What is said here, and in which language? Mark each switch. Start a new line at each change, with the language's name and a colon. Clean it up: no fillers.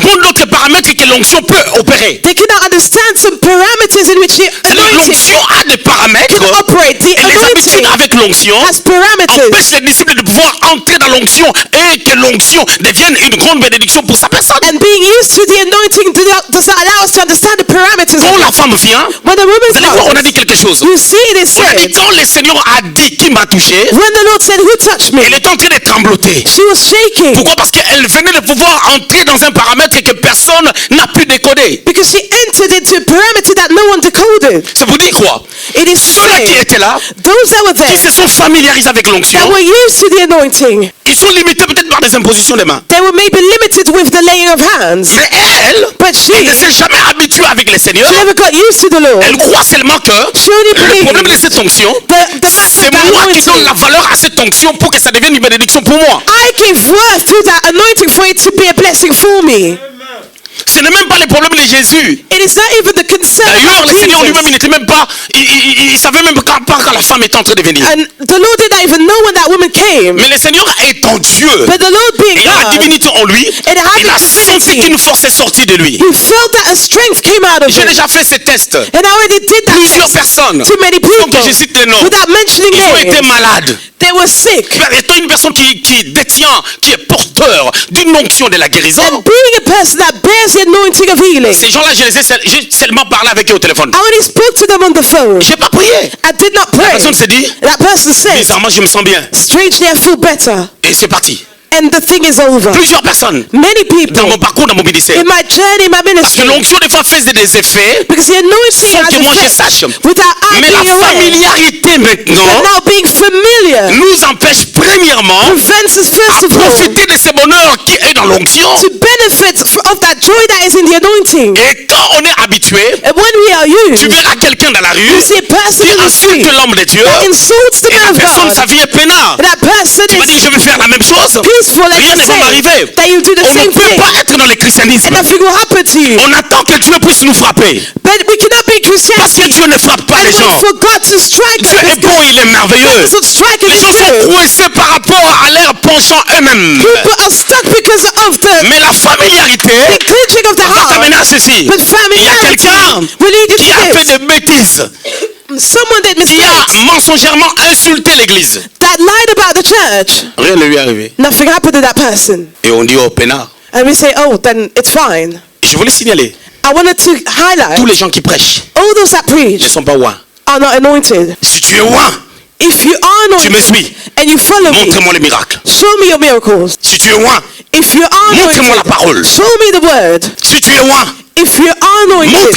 French: comprendre d'autres paramètres que l'onction peut opérer.
English: They could not understand some parameters in which the anointing
French: L'onction a des paramètres
English: could operate. The
French: et les habitudes avec l'onction
English: has parameters
French: empêchent les disciples de pouvoir entrer dans l'onction et que l'onction devienne une grande bénédiction pour sa personne.
English: and being used to the anointing does not allow us to understand the parameters
French: Quand
English: of
French: la
English: it.
French: femme vient,
English: When the
French: vous
English: woman
French: allez voir, on a
English: comes,
French: dit quelque chose.
English: you see it is
French: On a dit quand le Seigneur a dit qui m'a touché,
English: when the Lord said, who touched me?
French: elle est en train de trembloter.
English: She was shaking
French: Pourquoi? Parce qu'elle venait de pouvoir entrer dans un paramètre que personne n'a pu décoder.
English: because she entered into a parameter that no one decoded.
French: C'est pour dire quoi?
English: It is
French: Ceux-là qui
English: said,
French: étaient là,
English: those that were
French: qui
English: there,
French: se sont familiarisés avec l'onction,
English: that were used to the anointing,
French: ils sont limités peut-être par des impositions des mains.
English: they were maybe limited with the laying of hands.
French: Mais elle,
English: But
French: elle ne s'est jamais habituée avec le Seigneur.
English: never got used to the Lord.
French: Elle croit seulement que
English: She only
French: le problème de
English: believed
French: cette onction,
English: the matter
French: c'est
English: of that
French: moi qui donne
English: anointing.
French: la valeur à cette onction pour que ça devienne une bénédiction pour moi.
English: I give worth to that anointing for it to be a blessing for me.
French: Ce n'est même pas le problème de Jésus.
English: It is not even the concern
French: D'ailleurs,
English: of
French: le Seigneur lui-même, il
English: Jesus.
French: n'était même pas, il savait même pas quand la femme était en train de venir.
English: And the Lord did not even know when that woman came.
French: Mais le Seigneur étant Dieu,
English: But the Lord being
French: il a la
English: God,
French: divinité en lui,
English: and having
French: il a senti
English: divinity,
French: qu'une force est sortie de lui.
English: he felt that a strength came out of
French: J'ai
English: him.
French: déjà fait ce test.
English: And I already did that
French: Plusieurs
English: test
French: personnes,
English: to many
French: donc
English: people
French: je cite les noms,
English: without mentioning
French: ils ont été
English: names.
French: malades.
English: They were sick.
French: Étant une personne qui détient, qui est porteur d'une onction de la guérison,
English: And being a person that bears the anointing of healing,
French: ces gens-là, j'ai seulement parlé avec eux au téléphone.
English: I only spoke to them on the phone.
French: J'ai pas prié.
English: I did not pray.
French: personne s'est dit,
English: That person said,
French: bizarrement, je me sens bien.
English: strangely I feel better.
French: Et c'est parti.
English: And the thing is over.
French: Plusieurs personnes
English: Many
French: dans mon
English: people
French: parcours, dans mon ministère.
English: in my journey, my
French: Parce que
English: ministry,
French: l'onction des fois fait des effets
English: because the anointing
French: sans que moi je
English: has
French: sache.
English: effect without I
French: Mais la
English: being aware.
French: familiarité maintenant
English: But now being familiar
French: nous empêche premièrement
English: prevents us first
French: à
English: of all
French: profiter de ce bonheur qui est dans l'onction.
English: to benefit of that joy that is in the anointing.
French: Et quand on est habitué,
English: And when we are
French: tu
English: used,
French: verras quelqu'un dans la rue
English: you see a person
French: qui
English: in the
French: insulte
English: street
French: l'homme de Dieu
English: that insults the
French: et la
English: man of
French: personne, sa
English: God.
French: vie est peinard.
English: And that person
French: Tu vas dire,
English: is
French: je vais faire la même chose.
English: peaceful and
French: Rien
English: you
French: ne va
English: say
French: m'arriver.
English: that you do the
French: On ne
English: same
French: peut
English: thing.
French: pas être dans le christianisme.
English: And nothing will happen to you.
French: On attend que Dieu puisse nous frapper.
English: But we cannot be
French: Parce que
English: Christianity
French: Dieu ne frappe pas
English: and
French: les
English: wait
French: gens.
English: for God to strike
French: Dieu
English: us.
French: est bon, il est merveilleux.
English: God doesn't strike us
French: Les gens
English: good.
French: sont coincés par rapport à leur penchant eux-mêmes.
English: People are stuck because of the
French: Mais la familiarité
English: clenching of the heart.
French: t'amener à ceci.
English: But
French: Il y a
English: familiarity
French: quelqu'un
English: will lead you
French: qui a
English: to
French: fait
English: this.
French: des bêtises,
English: Someone did
French: qui a
English: mistakes
French: mensongèrement insulté l'église.
English: that lied about the church.
French: Rien ne lui est arrivé.
English: Nothing happened to that person.
French: Et on dit au peinard.
English: And we say, oh, then it's fine.
French: Je voulais signaler,
English: I wanted to highlight
French: tous les gens qui prêchent
English: all those that
French: ne
English: preach
French: sont pas ouins.
English: are not anointed.
French: Si tu es ouin,
English: If you are
French: tu me
English: anointed
French: suis.
English: and you follow me,
French: Montre-moi les miracles.
English: show me your miracles.
French: Si tu es ouin,
English: If you are
French: montre-moi la
English: anointed,
French: parole.
English: show me the word.
French: Si tu es ouin,
English: If you are anointed,